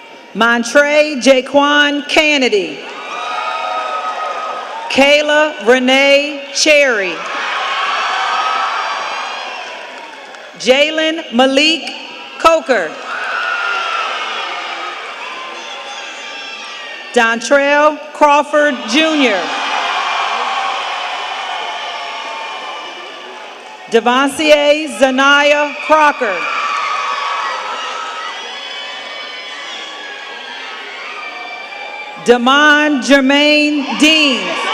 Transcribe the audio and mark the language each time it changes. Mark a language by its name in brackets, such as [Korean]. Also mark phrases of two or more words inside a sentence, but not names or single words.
[English] Montre Jaquan Kennedy. Kayla Renee Cherry. Jalen Malik Coker. Dontrell Crawford Jr. Devancier Zanaya Crocker. Damon Jermaine Dean.